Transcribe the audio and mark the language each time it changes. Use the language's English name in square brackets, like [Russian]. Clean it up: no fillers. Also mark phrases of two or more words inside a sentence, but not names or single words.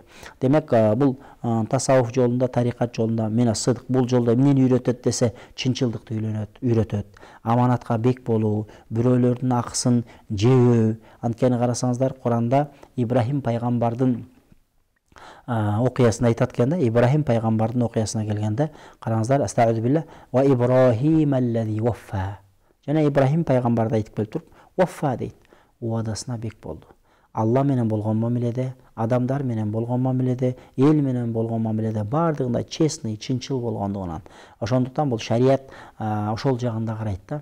[Kyrgyz] Демек бул tasavvuf жолунда, тарикат жолунда мена сыдык бул жолдо эмнени үйрөтөт десе, чынчылдыкты үйрөтөт. Аманатка бек болуу, бирөөлөрдүн акысын жебөө. Анткени карасаңыздар, Куранда Ибрахим пайгамбардын окуясын айтат экен да. Ибрахим пайгамбардын окуясына келгенде, караңыздар, [Arabic] أستغفر بالله وإبراهيم الذي وفى. [Kyrgyz] Жана Ибрахим пайгамбарды айтып келип туруп, ваффа дейт. Уадасына бек болду. Алла менен болгон мамиледе, адамдар менен болгон мамиледе, эл менен болгон мамиледе бардыгында честный, чынчыл болгондугунан. Ошондуктан бул шарият ошол жагында карайт да.